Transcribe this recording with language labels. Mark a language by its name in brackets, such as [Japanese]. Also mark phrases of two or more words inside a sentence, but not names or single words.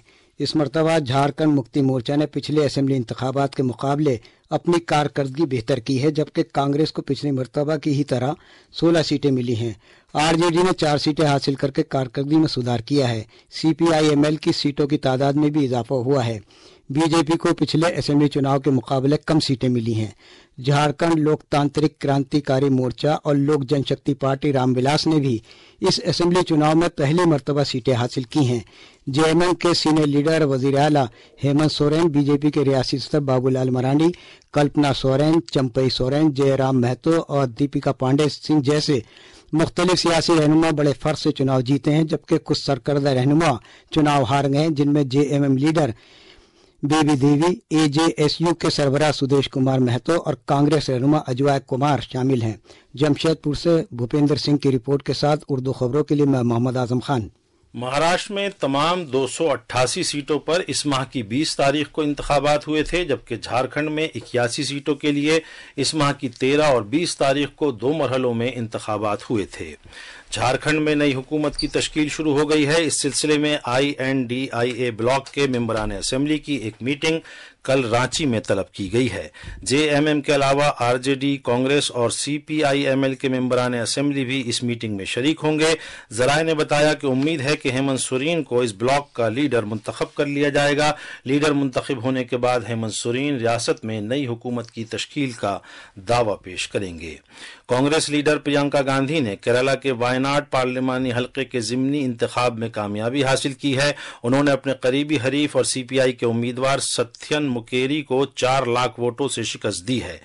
[Urdu] اس مرتبہ جھارکھنڈ مکتی مورچہ نے پچھلے اسمبلی انتخابات کے مقابلے اپنی کارکردگی بہتر کی ہے، جبکہ کانگریس کو پچھلی مرتبہ کی ہی طرح 16 سیٹیں ملی ہیں۔ آر جے ڈی نے 4 سیٹیں حاصل کر کے کارکردگی میں سدھار کیا ہے۔ سی پی آئی ایم ایل کی سیٹوں کی تعداد میں بھی اضافہ ہوا ہے۔ بی جے پی کو پچھلے اسمبلی چناؤ کے مقابلے کم سیٹیں ملی ہیں۔ جھارکھنڈ لوک تانترک کرانتی کاری مورچہ اور لوک جن شکتی پارٹی رام ولاس نے بھی اس اسمبلی چناؤ میں پہلی مرتبہ سیٹیں حاصل کی ہیں۔ جے ایم ایم کے سینئر لیڈر وزیر اعلیٰ ہیمنت سورین، بی جے پی کے ریاستی صدر بابو لال مرانڈی، کلپنا سورین، چمپئی سورین، جے رام مہتو اور دیپیکا پانڈے سنگھ جیسے مختلف سیاسی رہنما بڑے فرق سے چناؤ جیتے ہیں، جبکہ کچھ سرکردہ رہنما چناؤ ہار گئے ہیں، جن میں جے ایم ایم لیڈر بی بی دیوی، اے جے ایس یو کے سربراہ سدیش کمار مہتو اور کانگریس رہنما اجوائے کمار شامل ہیں۔ جمشید پور سے بھوپیندر سنگھ کی رپورٹ کے ساتھ اردو خبروں کے لیے میں محمد اعظم خان۔ مہاراشٹر میں تمام 288 سیٹوں پر اس ماہ کی 20 تاریخ کو انتخابات ہوئے تھے، جبکہ جھارکھنڈ میں 81 سیٹوں کے لیے اس ماہ کی 13 اور 20 تاریخ کو 2 مرحلوں میں انتخابات ہوئے تھے۔ جھارکھنڈ میں نئی حکومت کی تشکیل شروع ہو گئی ہے۔ اس سلسلے میں INDIA بلاک کے ممبران اسمبلی کی ایک میٹنگ کل رانچی میں طلب کی گئی ہے۔ JMM کے علاوہ RJD، کانگریس اور CPIML کے ممبران اسمبلی بھی اس میٹنگ میں شریک ہوں گے۔ ذرائع نے بتایا کہ امید ہے کہ ہیمنت سورین کو اس بلاک کا لیڈر منتخب کر لیا جائے گا۔ لیڈر منتخب ہونے کے بعد ہیمنت سورین ریاست میں نئی حکومت کی تشکیل کا دعویٰ پیش کریں گے۔ کانگریس لیڈر پرینکا گاندھی نے کیرالہ کے وائناڈ پارلیمانی حلقے کے ضمنی انتخاب میں کامیابی حاصل کی ہے۔ انہوں نے اپنے قریبی حریف اور CPI کے امیدوار ستھین مکیری کو 4 لاکھ ووٹوں سے شکست دی ہے۔